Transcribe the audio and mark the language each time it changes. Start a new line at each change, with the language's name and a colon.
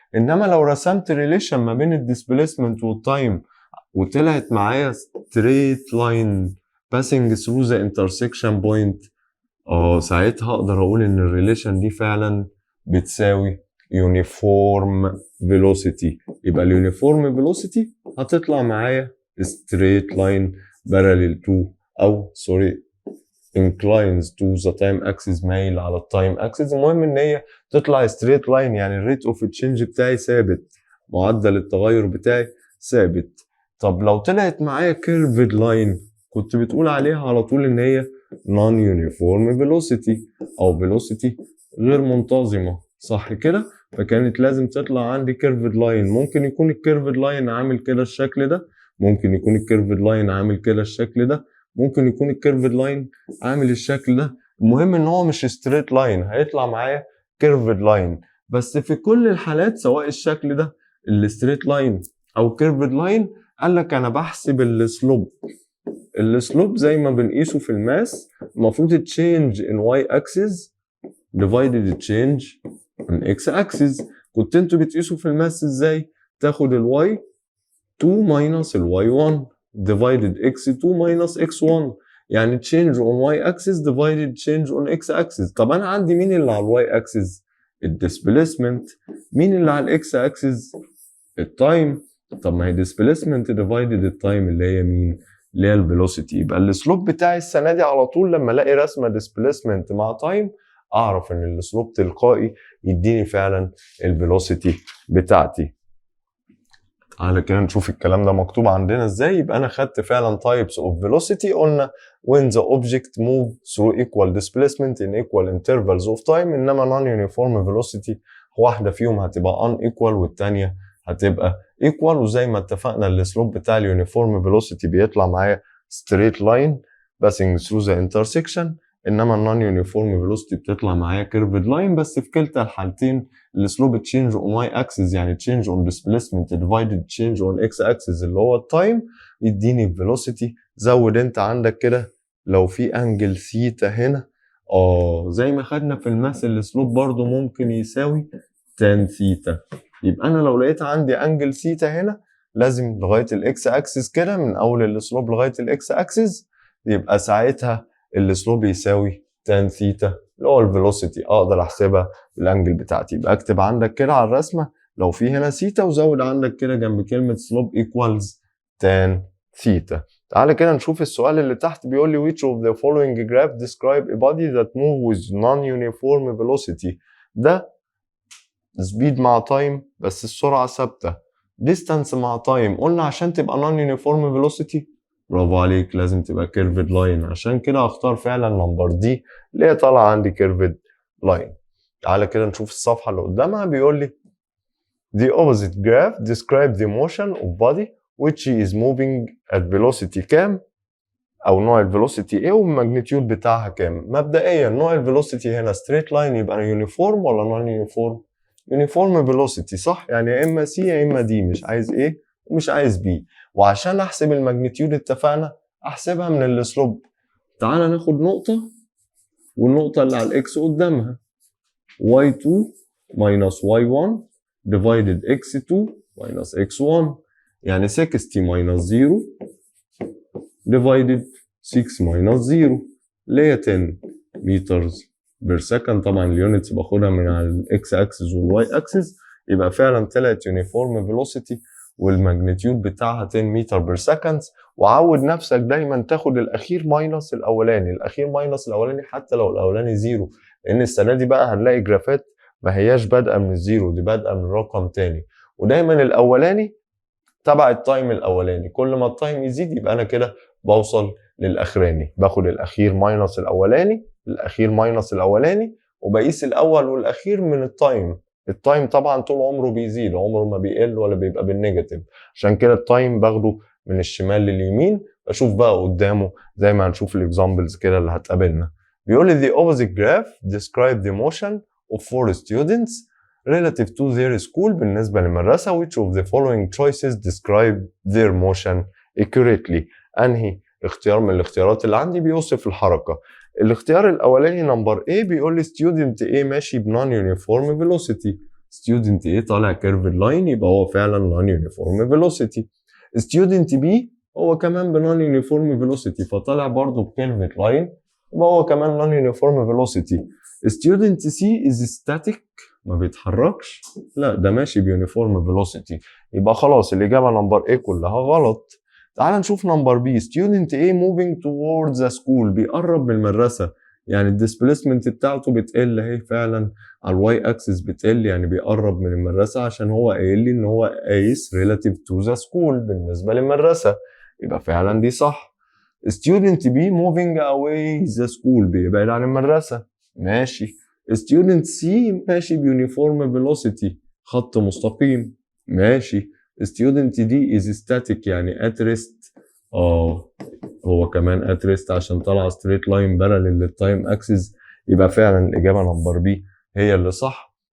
Arabic: انما لو رسمت ريليشن ما بين الديسبيسمنت والتايم وطلعت معايا
English: straight line passing through the intersection point،
Arabic: ساعتها اقدر اقول ان الريليشن دي فعلا بتساوي uniform velocity. يبقى اليونيفورم velocity هتطلع معايا
English: straight line parallel to
Arabic: او
English: inclines to the time axis،
Arabic: مايل على التايم اكسس. المهم ان هي تطلع straight line، يعني الريت اوف تشينج بتاعي ثابت، معدل التغير بتاعي ثابت. طب لو طلعت معايا curved line كنت بتقول عليها على طول ان هي
English: non uniform velocity
Arabic: او velocity غير منتظمة، صح كده؟ فكانت لازم تطلع عندي curved line. ممكن يكون الكيرفد لاين عامل كده الشكل ده، ممكن يكون الكيرفد لاين عامل كده الشكل ده، ممكن يكون الكيرفد لاين عامل الشكل ده. المهم ان هو مش ستريت لاين، هيطلع معايا كيرفد لاين. بس في كل الحالات سواء الشكل ده الستريت لاين او كيرفد لاين، قال لك انا بحسب السلوب. السلوب زي ما بنقيسه في الماس المفروض تشينج ان واي اكسس divided change in x axis. كنت انتوا بتقيسوا في الماس ازاي؟ تاخد الواي 2 minus الواي 1 divided x2 minus x1، يعني
English: change on y axis divided change on x axis.
Arabic: طب انا عندي مين اللي على الواي axis؟ الديسبيسمنت. مين اللي على الاكس axis؟ التايم. طب ما هي displacement divided التايم اللي هي مين؟ اللي هي الفيلوسيتي. يبقى السلوب بتاعي السنه دي على طول لما الاقي رسمه displacement مع تايم اعرف ان السلوب تلقائي يديني فعلا الفيلوسيتي بتاعتي. على كده نشوف الكلام ده مكتوب عندنا ازاي. يبقى انا خدت فعلا types of velocity. قلنا
English: when the object move through equal displacement in equal intervals of time،
Arabic: انما non-uniform velocity واحده فيهم هتبقى unequal والتانيه هتبقى equal. وزي ما اتفقنا السلوب بتاع اليونيفورم velocity بيطلع معايا
English: straight line passing through the intersection،
Arabic: انما النون يونيفورم فيلوسيتي بتطلع معايا كيرفد لاين. بس في كلتا الحالتين السلوب تشينج اون واي اكسس، يعني تشينج اون ديسبيسمنت ديفايدد تشينج اون اكس اكسس اللي هو التايم، يديني الفيلوسيتي. زود انت عندك كده لو في انجل ثيتا هنا زي ما خدنا في الماس السلوب برضو ممكن يساوي تان ثيتا. يبقى انا لو لقيت عندي انجل ثيتا هنا لازم لغايه الاكس اكسس كده من اول السلوب لغايه الاكس اكسس، يبقى ساعتها السلوب يساوي تان ثيتا اللي هو الفيلوسيتي، اقدر احسبها بالانجل بتاعتي. يبقى اكتب عندك كده على الرسمه لو في هنا ثيتا وزود عندك كده جنب كلمه سلوب ايكوالز تان ثيتا. تعالى كده نشوف السؤال اللي تحت. بيقول لي
English: which of the following graph describe a body that move with non-uniform velocity.
Arabic: ده سبيد مع تايم بس السرعه ثابته، distance مع تايم. قلنا عشان تبقى
English: non-uniform velocity
Arabic: برافو عليك لازم تبقى كيرفد لاين، عشان كده هختار فعلا نمبر دي اللي هي طالعه عندي كيرفد لاين. تعالى كده نشوف الصفحه اللي قدامها. بيقول لي
English: the opposite graph describe the motion of body which is moving at velocity كام،
Arabic: او نوع الفيلوسيتي ايه والماجنتيود بتاعها كام. مبدئيا نوع الفيلوسيتي هنا ستريت لاين يبقى يونيفورم ولا نون يونيفورم؟ يونيفورم فيلوسيتي صح، يعني يا اما سي يا اما دي، مش عايز ايه ومش عايز بي. وعشان احسب الماجنتيود اتفقنا احسبها من السلوب. تعالى ناخد نقطة والنقطة اللي على الاكس قدامها
English: y2 minus y1 divided x2 minus x1، يعني 60 minus 0 divided 6 minus 0 اللي هي 10 meters per second.
Arabic: طبعا اليونتس باخدها من على الاكس اكسس والواي اكسس. يبقى فعلا طلعت يونيفورم فيلوسيتي والماجنتيود بتاعها 10 متر بير سكند. وعود نفسك دايما تاخد الاخير ماينس الاولاني، الاخير ماينس الاولاني حتى لو الاولاني زيرو، لان السنه دي بقى هنلاقي جرافات ما هياش بادئه من الزيرو، دي بادئه من رقم تاني. ودايما الاولاني تبع التايم الاولاني، كل ما التايم يزيد يبقى انا كده بوصل للاخراني. باخد الاخير ماينس الاولاني، الاخير ماينس الاولاني، وبقيس الاول والاخير من التايم التايم طبعا طول عمره بيزيد، عمره ما بيقل ولا بيبقى بالنيجاتيف، عشان كده التايم باخده من الشمال لليمين، اشوف بقى قدامه زي ما هنشوف الاكزامبلز كده اللي هتقابلنا. بيقول لي
English: the opposite graph describe the motion of 4 students relative to their school
Arabic: بالنسبة للمدرسة.
English: which of the following choices describe their motion accurately.
Arabic: انهي اختيار من الاختيارات اللي عندي بيوصف الحركة؟ الاختيار الاولاني نمبر A بيقول لي
English: student A
Arabic: ماشي ب
English: non uniform velocity. student A
Arabic: طالع
English: curved line
Arabic: يبقى هو فعلا
English: non uniform velocity.
Arabic: student B هو كمان ب
English: non uniform velocity
Arabic: فطالع برضه ب curved line يبقى هو كمان non uniform velocity.
English: student C is static
Arabic: ما بيتحركش، لا ده ماشي بيونيفورم فيلوسيتي، يبقى خلاص الإجابة نمبر A كلها غلط. تعال نشوف نمبر B.
English: student A moving towards the school
Arabic: بيقرب من المدرسة، يعني الديسبليسمنت بتاعته بتقل اهي فعلا على الواي اكسس بتقل، يعني بيقرب من المدرسة عشان هو قايل لي ان هو قايس
English: relative to the school
Arabic: بالنسبة للمدرسة، يبقى فعلا دي صح.
English: student B moving away the school
Arabic: بيبعد عن المدرسة، ماشي. student C ماشي بيونيفورم فيلوسيتي خط مستقيم، ماشي.
English: student D is static
Arabic: يعني at rest، هو كمان at rest عشان طلع
English: straight line parallel
Arabic: للتايم اكسس، يبقى فعلا الإجابة نمبر B هي اللي صح.